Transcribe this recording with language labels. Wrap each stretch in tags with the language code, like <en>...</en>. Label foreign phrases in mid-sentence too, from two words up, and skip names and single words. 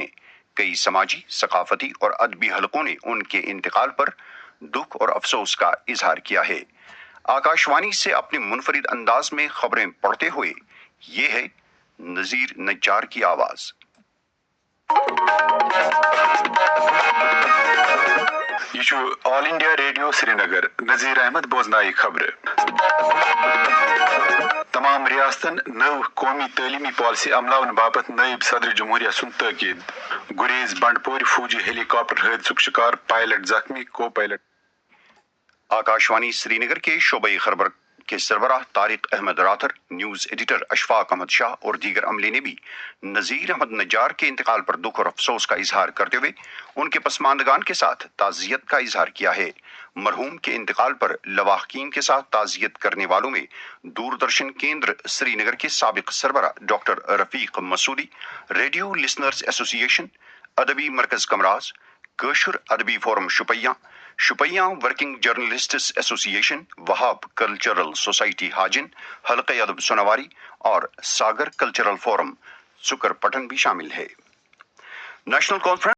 <ur>کئی سماجی، ثقافتی اور ادبی حلقوں نے ان کے انتقال پر دکھ اور افسوس کا اظہار کیا ہے۔ آکاشوانی سے اپنے منفرد انداز میں خبریں پڑھتے ہوئے یہ ہے نذیر نجار کی آواز۔ یہ آل انڈیا ریڈیو سری نگر نذیر احمد بوزنائی خبر۔</ur> <ks>تمام ریاستن نو قومی تعلیمی پالیسی عملاون باپت نائب صدر جمہوریہ سن تاکید۔ گریز بنڈپور فوجی ہیلی کاپٹر حادثک شکار، پائلٹ زخمی، کو پائلٹ۔</ks> <ur>آکاشوانی سری نگر کے شعبۂ خبر کے سربراہ طارق احمد راتھر، نیوز ایڈیٹر اشفاق احمد شاہ اور دیگر عملے نے بھی نذیر احمد نجار کے انتقال پر دکھ اور افسوس کا اظہار کرتے ہوئے ان کے پسماندگان کے ساتھ تعزیت کا اظہار کیا ہے۔ مرحوم کے انتقال پر لواحقین کے ساتھ تعزیت کرنے والوں میں دوردرشن کیندر سری نگر کے سابق سربراہ ڈاکٹر رفیق مسعودی، ریڈیو لسنرز ایسوسی ایشن، ادبی مرکز کمراز، کٲشُر ادبی فورم شپیاں ورکنگ جرنلسٹس ایسوسی ایشن، وہاب کلچرل سوسائٹی ہاجن، حلقہ ادب سوناواری اور ساگر کلچرل فورم سکر پٹن بھی شامل ہے۔ نیشنل کانفرنس</ur>